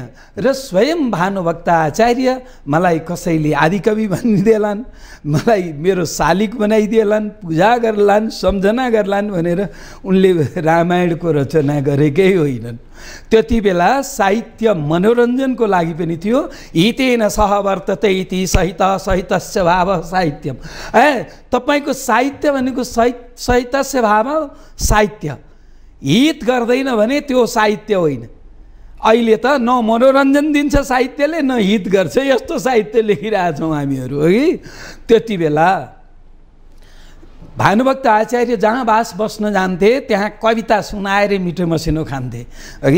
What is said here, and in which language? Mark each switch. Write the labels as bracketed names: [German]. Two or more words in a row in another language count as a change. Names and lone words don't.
[Nepali] र स्वयं भानुभक्त आचार्य मलाई कसैले आदिकवि भनिदेलान्, मलाई मेरो शालिक बनाइदिएलान्, पूजा गर्लान्, सम्झना गर्लान् भनेर उनले रामायणको रचना गरेकै होइनन्। त्यति बेला साहित्य मनोरञ्जनको लागि पनि थियो। [Sanskrit] हितेन सह वर्तते इति सहित सहितस्य भाव साहित्यम। [Nepali] तपाईँको साहित्य भनेको [Sanskrit] सहितस्य भाव साहित्य, [Nepali] हित गर्दैन भने त्यो साहित्य होइन। अहिले त न मनोरञ्जन दिन्छ साहित्यले, न हित गर्छ, यस्तो साहित्य लेखिरहेछौँ हामीहरू है। त्यति बेला भानुभक्त आचार्य जहाँ बास बस्न जान्थे त्यहाँ कविता सुनाएर मिठो मसिनो खान्थे अघि।